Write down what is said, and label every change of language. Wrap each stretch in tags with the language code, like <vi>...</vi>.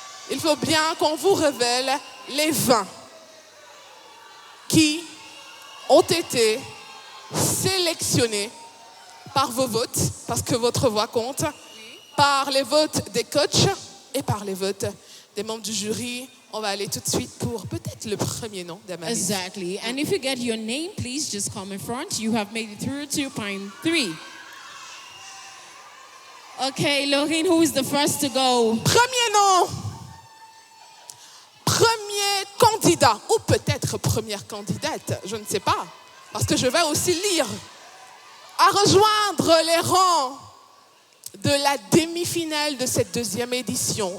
<fr>Il faut bien qu'on vous révèle les 20 qui ont été sélectionnés par vos votes, parce que votre voix compte, par les votes des coachs et par les votes des membres du jury. On va aller tout de suite pour peut-être le premier nom d'Amaris.</fr> <en>Exactly. And if you get your name, please just come in front. You have made it through to prime 3. Okay, Laureen, who is the first to go?</en> <fr>Premier nom, premier candidat, ou peut-être première candidate, je ne sais pas, parce que je vais aussi lire, à rejoindre les rangs de la demi-finale de cette deuxième édition.</fr>